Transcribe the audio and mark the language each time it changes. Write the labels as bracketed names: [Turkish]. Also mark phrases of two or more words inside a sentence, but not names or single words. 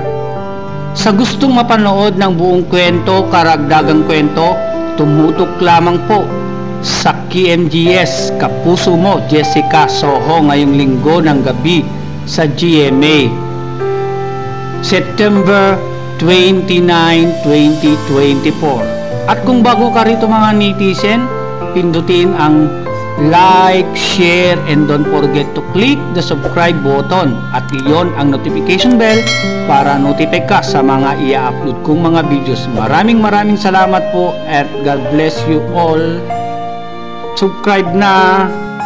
[Filipino] Sa gustong mapanood ng buong kwento, karagdagang kwento, tumutok lamang po sa KMGS Kapuso Mo Jessica Soho ngayong linggo ng gabi sa GMA, September 29, 2024. At kung bago ka rito mga netizen, pindutin ang [English] like, share, and don't forget to click the subscribe button [Filipino] at iyon ang [English] notification bell [Filipino] para notify ka sa mga i-upload kong mga videos. Maraming salamat po at [English] God bless you all. [Filipino] Subscribe na!